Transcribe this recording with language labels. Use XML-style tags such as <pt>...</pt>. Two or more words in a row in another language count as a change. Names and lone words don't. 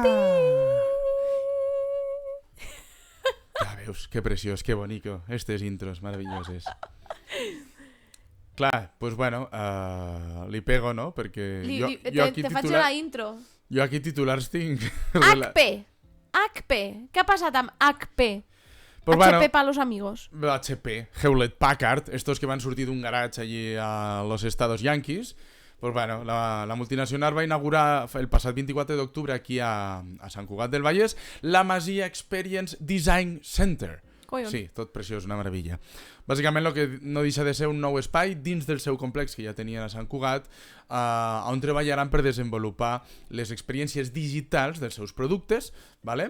<ca>Ja veus, que preciós, que bonico. Estes intros maravilloses. Clar,</ca> <es>pues bueno,</es> <ca>li pego, no? Perquè jo aquí te faig la intro. Jo aquí titulars tinc... HP. Què ha passat amb HP?</ca> <es>Pues HP para los amigos.</es> <ca>HP, Hewlett Packard, estos que van sortir d'un garatge allí a</ca> <es>los estados yanquis.</es> <ca>Pues bueno, la multinacional va inaugurar el passat 24 d'octubre aquí a Sant Cugat del Vallès la Masia Experience Design Center. Collons. Sí, tot preciós, una meravella. Bàsicament el que no deixa de ser un nou espai dins del seu complex que ja tenien a Sant Cugat, on treballaran per desenvolupar les experiències digitals dels seus productes, vale?</ca>